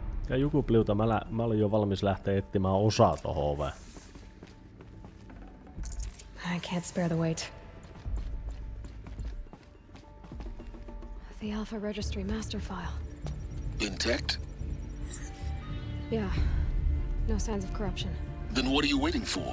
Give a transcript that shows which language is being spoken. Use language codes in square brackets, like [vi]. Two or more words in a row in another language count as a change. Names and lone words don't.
[fi] Ja Jukupliuta mä olin jo valmis lähteä etsimään osaa tohon oveen. [en] I can't spare the wait. The Alpha Registry master file. Intact? Yeah. No signs of corruption. Then what are you waiting for?